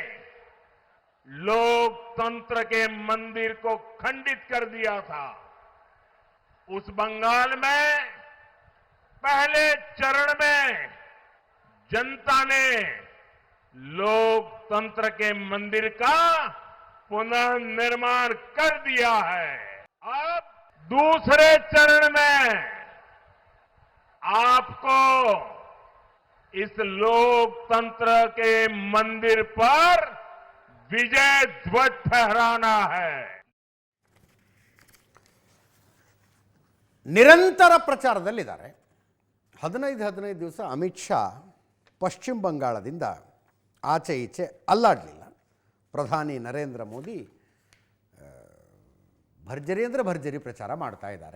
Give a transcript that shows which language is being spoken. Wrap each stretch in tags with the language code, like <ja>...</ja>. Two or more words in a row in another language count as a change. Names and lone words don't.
<hi>लोकतंत्र के मंदिर को खंडित कर दिया था, उस बंगाल में पहले चरण में जनता ने लोकतंत्र के मंदिर का पुनर्निर्माण कर दिया है. अब दूसरे चरण में आपको इस लोकतंत्र के मंदिर पर विजय ध्वज फहराना है.</hi> <kn>ನಿರಂತರ ಪ್ರಚಾರದಲ್ಲಿದ್ದಾರೆ. 15 ದಿವಸ ಅಮಿತ್ ಶಾ ಪಶ್ಚಿಮ ಬಂಗಾಳದಿಂದ ಆಚೆ ಈಚೆ ಅಲ್ಲಾಡಲಿಲ್ಲ. ಪ್ರಧಾನಿ ನರೇಂದ್ರ ಮೋದಿ ಭರ್ಜರಿ ಅಂದರೆ ಭರ್ಜರಿ ಪ್ರಚಾರ ಮಾಡ್ತಾ ಇದ್ದಾರೆ.</kn>